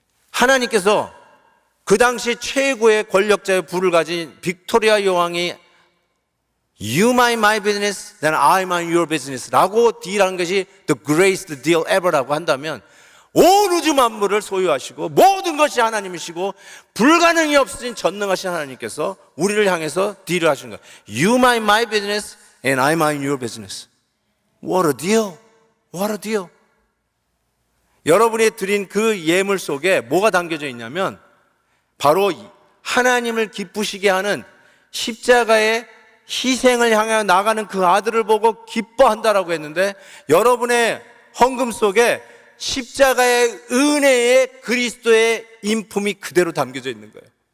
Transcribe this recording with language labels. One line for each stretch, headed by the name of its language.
Korean: 하나님께서 그 당시 최고의 권력자의 부를 가진 빅토리아 여왕이
English: You mind my business, then I mind your business
Korean: 라고 딜하는 것이
English: the greatest deal ever
Korean: 라고 한다면 온 우주 만물을 소유하시고 모든 것이 하나님이시고 불가능이 없으신 전능하신 하나님께서 우리를 향해서 딜을 하시는 거예요.
English: You mind my business and I mind your business. What a deal. What a deal.
Korean: 여러분이 드린 그 예물 속에 뭐가 담겨져 있냐면 바로 하나님을 기쁘시게 하는 십자가의 희생을 향해 나가는 그 아들을 보고 기뻐한다라고 했는데 여러분의 헌금 속에 십자가의 은혜의 그리스도의 인품이 그대로 담겨져 있는 거예요.